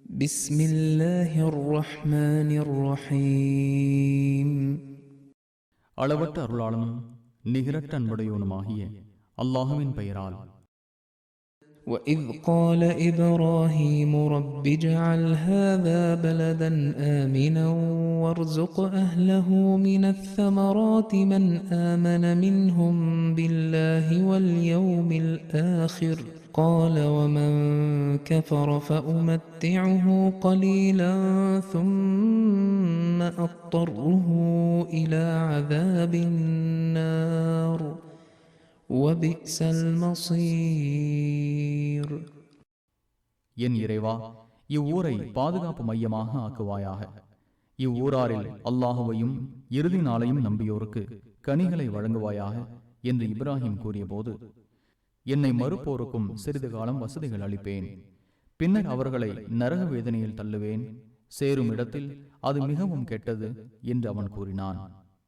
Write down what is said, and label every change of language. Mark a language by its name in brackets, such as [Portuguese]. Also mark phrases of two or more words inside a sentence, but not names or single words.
[Arabic] بسم الله الرحمن الرحيم. [Tamil] அளவற்ற அருளாளனும் நிகரற்ற அன்புடையவனுமாகிய அல்லாஹுவின் பெயரால். [Arabic] وإذ قال إبراهيم رب اجعل هذا بلدا آمنا وارزق أهله من الثمرات من آمن منهم بالله واليوم الآخر قال ومن كفر فأمتعه قليلا ثم أضطره إلى عذاب النار وبئس المصير. [Tamil] என் இறைவா, இவ்வூரை பாதுகாப்பு மையமாக ஆக்குவாயாக. இவ்வூராரில் அல்லாஹுவையும் இறுதி நாளையும் நம்பியோருக்கு கனிகளை வழங்குவாயாக என்று இப்ராஹிம் கூறியபோது, என்னை மறுப்போருக்கும் சிறிது காலம் வசதிகள் அளிப்பேன், பின்னர் அவர்களை நரக வேதனையில் தள்ளுவேன், சேரும் இடத்தில் அது மிகவும் கெட்டது என்று அவன் கூறினான்.